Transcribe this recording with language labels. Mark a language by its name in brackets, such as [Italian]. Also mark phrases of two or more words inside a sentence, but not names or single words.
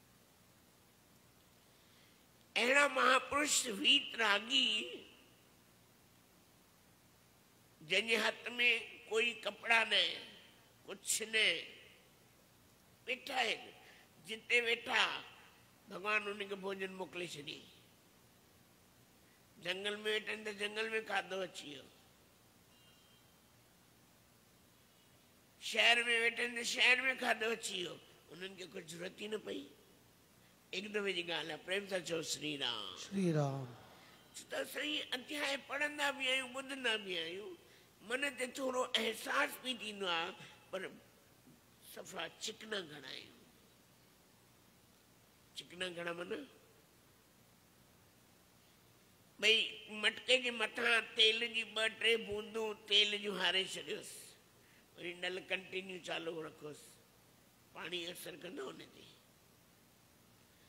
[Sindhi] अहिड़ा महापुरुष वीतरागी जंहिंजे हथ में कोई कपिड़ा न, कुझु न, वेठा आहिनि, जिते वेठा भॻवानु उनखे भोजन मोकिले छॾी। जंगल में वेठा आहिनि त जंगल में खाधो अची वियो, शहर में वेठा आहिनि त शहर में खाधो अची वियो, उन्हनि खे कुझु ज़रूरत ई न पई। हिकु दफ़े जी ॻाल्हि आहे, प्रेम सां चओ श्री राम। श्री राम। त साईं अध्याय पढ़ंदा बि आहियूं, ॿुधंदा बि आहियूं, मन ते थोरो अहसास बि थींदो आहे, पर सफ़ा चिकना घणा आहियूं। चिकना घणा माना भई मटके जे मथां तेल जी 2-3 बूंदूं तेल जूं हारे छॾियोसि, वरी नल कंटिन्यू चालू रखोसि, पाणी असरु कंदो उन ते।